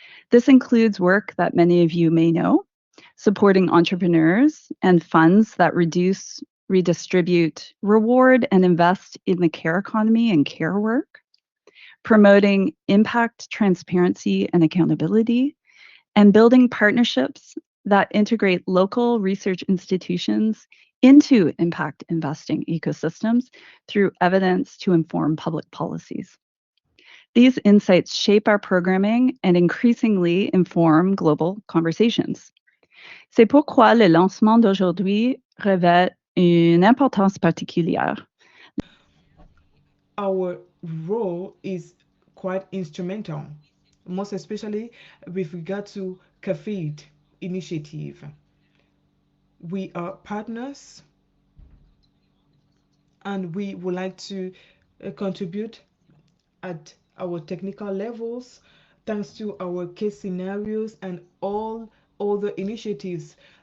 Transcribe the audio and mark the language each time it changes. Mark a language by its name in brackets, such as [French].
[English] This includes work that many of you may know, supporting entrepreneurs and funds that reduce, redistribute, reward, and invest in the care economy and care work, promoting impact, transparency, and accountability, and building partnerships that integrate local research institutions into impact investing ecosystems through evidence to inform public policies. These insights shape our programming and increasingly inform global conversations. [French] C'est pourquoi le lancement d'aujourd'hui revêt une importance particulière. [English] Our role is quite instrumental, most especially with regard to CAFIID initiative. We are partners and we would like to contribute at our technical levels thanks to our case scenarios and all other initiatives.